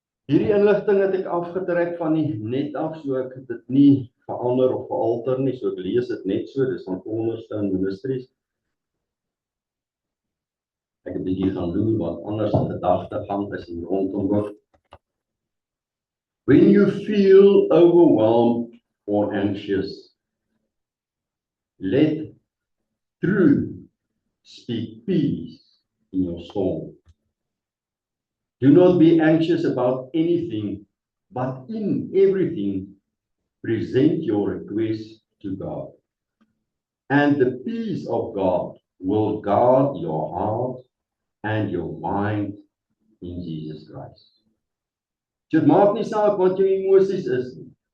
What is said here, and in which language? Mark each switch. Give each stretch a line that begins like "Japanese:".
Afrikaans: Hierdie inligting het ek afgetrek van die net af, so ek het dit nie verander of veralter nie, so ek lees dit net so, dis van Cornerstone Ministries. Ek het 'n bietjie gaan doen wat anders in gedagtegang is en rondom ook.
English: When you feel overwhelmed or anxious, let truth speak peace in your soul. Do not be anxious about anything, but in everything, present your request to God. And the peace of God will guard your heart and your mind in Jesus Christ.
Afrikaans: Dit maak nie saak wat jou emosies is nie.